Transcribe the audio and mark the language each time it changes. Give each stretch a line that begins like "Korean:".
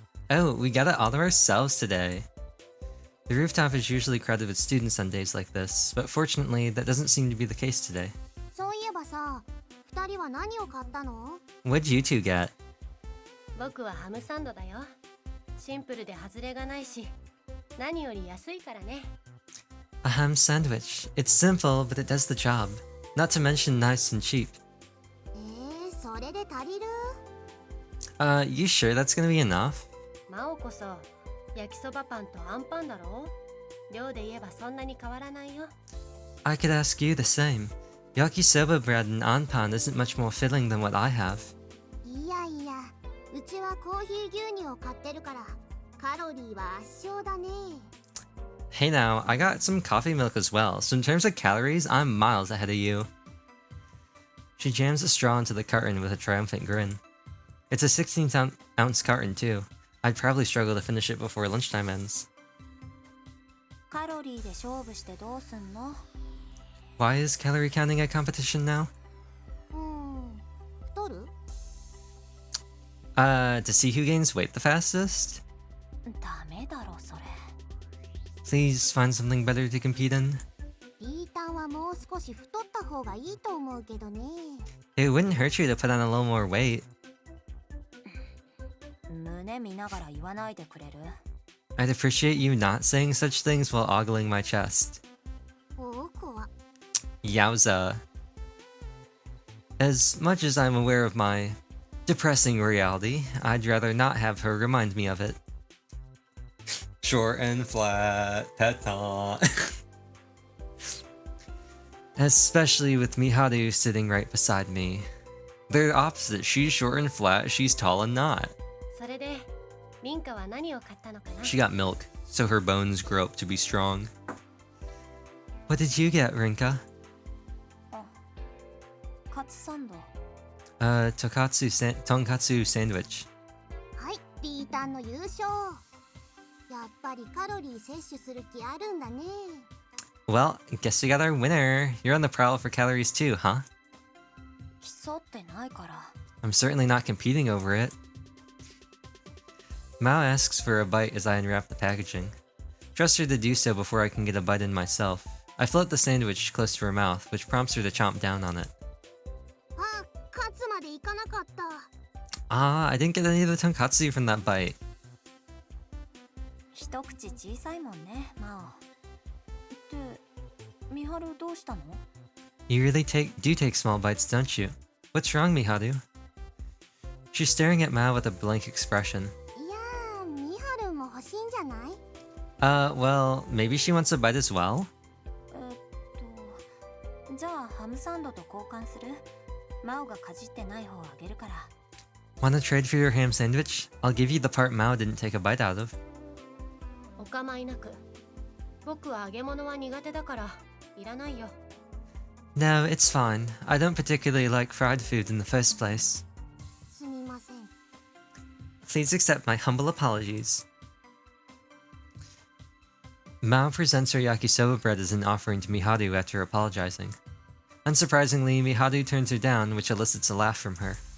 English: Oh, we got it all to ourselves today. The rooftop is usually crowded with students on days like this, but fortunately, that doesn't seem to be the case today.
Japanese: そういえばさ、二人は何を買ったの？
English: What'd you two get?
Japanese: 僕はハムサンドだよ。シンプルで外れがないし、何より安いからね。
English: A ham sandwich. It's simple, but it does the job. Not to mention nice and cheap.
Japanese: それで足りる？
English: You sure that's gonna be enough?
Japanese: マオこそ焼きそばパンとアンパンだろ？量で言えばそんなに変わらないよ。
English: I could ask you the same. Yakisoba bread and anpan isn't much more filling than what I have.
Japanese: いやいや、うちはコーヒー牛乳を買ってるから、カロリーは圧勝だね。
English: Hey now, I got some coffee milk as well, so in terms of calories, I'm miles ahead of you. She jams a straw into the carton with a triumphant grin. It's a 16-ounce carton too. I'd probably struggle to finish it before lunchtime ends.
Japanese: カロリーで勝負してどうすんの？
English: Why is calorie counting a competition now?
Japanese: 太る？
English: To see who gains weight the fastest?
Japanese: ダメだろそれ。
English: Please find something better to compete in.
Japanese: リータンはもう少し太った方がいいと思うけどね。
English: It wouldn't hurt you to put on a little more weight.
Japanese: 胸見ながら言わないでくれる？
English: I'd appreciate you not saying such things while ogling my chest.
Japanese: 僕は。
English: Yowza. As much as I'm aware of my depressing reality, I'd rather not have her remind me of it. Short and flat, pétant. Especially with Miharu sitting right beside me. They're opposite. She's short and flat, she's tall and not.
Japanese: それで、ミンカは何を買ったのかな？
English: She got milk, so her bones grow up to be strong. What did you get, Rinka?
Japanese: カツサンド。
English: Tonkatsu sandwich.
Japanese: はい、リータンの優勝。やっぱりカロリー摂取する気あるんだね。
English: Well, guess we got our winner. You're on the prowl for calories too, huh?
Japanese: 競ってないから。
English: I'm certainly not competing over it. Mao asks for a bite as I unwrap the packaging. Trust her to do so before I can get a bite in myself. I float the sandwich close to her mouth, which prompts her to chomp down on it.
Japanese: あ、カツまでいかなかった。
English: Ah, I didn't get any of the tonkatsu from that bite.
Japanese: 一口小さいもんね、マオ。ってミハルどうしたの？
English: You really do take small bites, don't you? What's wrong, Miharu? She's staring at Mao with a blank expression.
Japanese: いやー、ミハルも欲しいんじゃない？
English: Well, maybe she wants a bite as well?
Japanese: じゃあハムサンドと交換する？マオがかじってない方をあげるから。
English: Wanna trade for your ham sandwich? I'll give you the part Mao didn't take a bite out of.
Japanese: お構いなく。僕は揚げ物は苦手だからいらないよ。
English: No, it's fine. I don't particularly like fried food in the first place.
Japanese: すみません。
English: Please accept my humble apologies. Mao presents her yakisoba bread as an offering to Miharu after apologizing. Unsurprisingly, Miharu turns her down, which elicits a laugh from her.